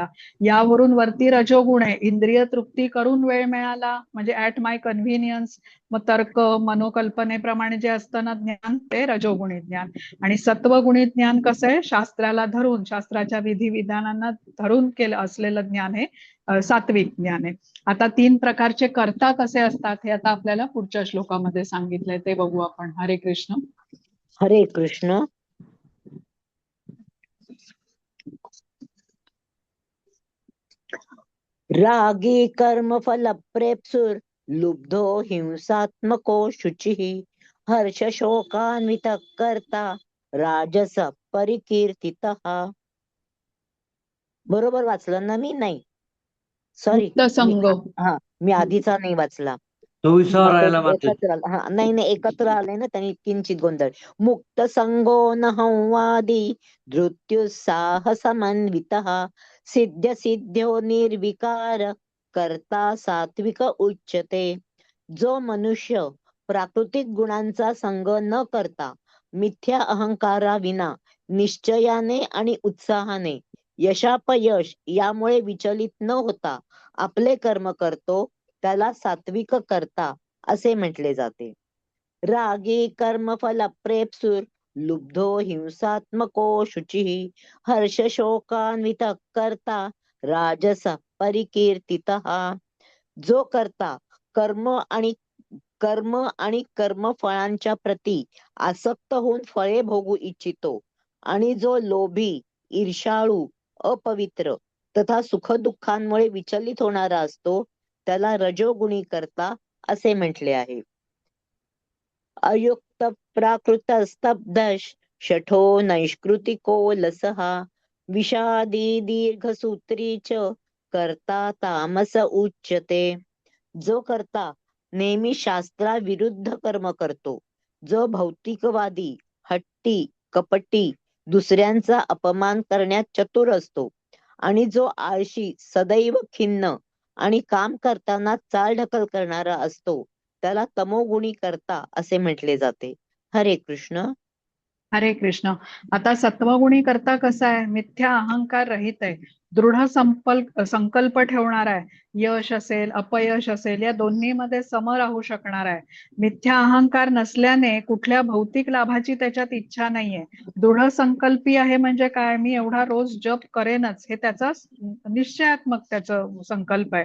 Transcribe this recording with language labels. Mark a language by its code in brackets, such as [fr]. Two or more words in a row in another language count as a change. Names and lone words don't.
[mr] यावरून वरती रजोगुण आहे, इंद्रिय तृप्ती करून वेळ मिळाला म्हणजे [en] at my convenience, [mr] मग तर्क मनोकल्पनेप्रमाणे जे असतं ना ज्ञान ते रजोगुणी ज्ञान. आणि सत्वगुणी ज्ञान कसं आहे, शास्त्राला धरून शास्त्राच्या विधिविधानांना धरून केलं असलेलं ज्ञान हे सात्विक ज्ञान आहे. आता 3 प्रकारचे कर्ता कसे असतात हे आता आपल्याला पुढच्या श्लोकामध्ये सांगितलंय, ते बघू आपण. [sa] हरे कृष्ण. हरे कृष्ण. रागी कर्म फल प्रेप्सुर लुब्धो हिंसात्मको शुचिः हर्ष शोकान्वित कर्ता राजस परिकीर्तितः. [mr] बरोबर वाचलं ना मी? नाही, सॉरी, [sa] मुक्त संग. [mr] मी आधीचा नाही वाचला. 24 राहायला मागतील. एकत्र नाही एकत्र आले ना त्यांनी, किंचित गोंधळ. [sa] मुक्त संगो न संवादी धृत्युत्साह समन्वितः सिद्ध सिद्ध्यो निर्विकार कर्ता सात्विक उच्यते. [mr] जो मनुष्य प्राकृतिक गुणांचा संग न करता मिथ्या अहंकाराविना निश्चयाने आणि उत्साहाने यशापयश यामुळे विचलित न होता आपले कर्म करतो त्याला सात्विक कर्ता असे म्हटले जाते. [sa] रागी कर्म फल प्रेप्सुर लुब्धो हिंसात्मको शुचिः हर्ष शोकान्वित कर्ता राजस परिकीर्तितः. [mr] जो कर्ता कर्म आणि कर्मफळांच्या प्रती आसक्त होऊन फळे भोगू इच्छितो आणि जो लोभी, ईर्ष्याळू, अपवित्र तथा सुखदुःखांमुळे विचलित होणारा असतो त्याला रजोगुणी कर्ता असे म्हटले आहे. [sa] अयुक्त प्राकृत स्तब्ध शठो नैष्कृतिको लसः विषादी दीर्घसूत्री च कर्ता तामस उच्यते. [mr] जो कर्ता नेहमी शास्त्राविरुद्ध कर्म करतो, जो भौतिकवादी, हट्टी, कपटी, दुसऱ्यांचा अपमान करण्यात चतुर असतो आणि जो आळशी, सदैव खिन्न आणि काम करताना चालढकल करणारा असतो, त्याला तमोगुणी कर्ता असे म्हटले जाते. [sa] हरे कृष्ण. हरे कृष्ण. [mr] आता सत्वगुणी करता कसा आहे? मिथ्या अहंकार रहित आहे, दृढ संकल्प ठेवणार आहे, यश असेल अपयश असेल या दोन्हीमध्ये सम राहू शकणार आहे. मिथ्या अहंकार नसल्याने कुठल्या भौतिक लाभाची त्याच्यात इच्छा नाहीये. दृढ संकल्पी आहे म्हणजे काय? मी एवढा रोज जप करेनच, हे त्याचा निश्चयात्मक त्याचं संकल्प आहे.